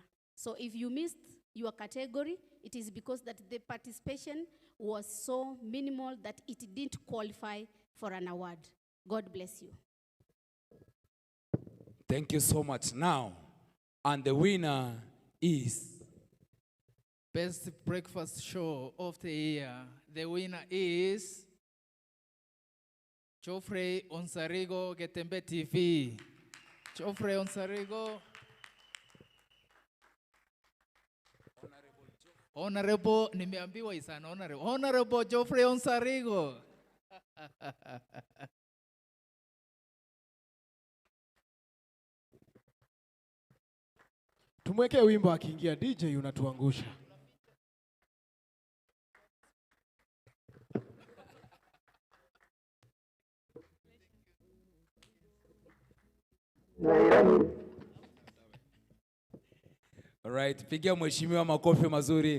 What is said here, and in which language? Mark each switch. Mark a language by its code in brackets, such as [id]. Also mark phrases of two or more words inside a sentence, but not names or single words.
[en] So if you missed your category, it is because that the participation was so minimal that it didn't qualify for an award. God bless you. Thank you so much. Now, and the winner is Best Breakfast Show of the Year. The winner is Geoffrey Onsarigo, Getembe TV. Geoffrey Onsarigo. [sw] Honorable, nimeambiwa isana honorable. [en] Honorable Geoffrey Onsarigo. [sw] Tumwekee wimbo akiingia. DJ unatuangusha. Alright, pigia mheshimiwa makofi mazuri.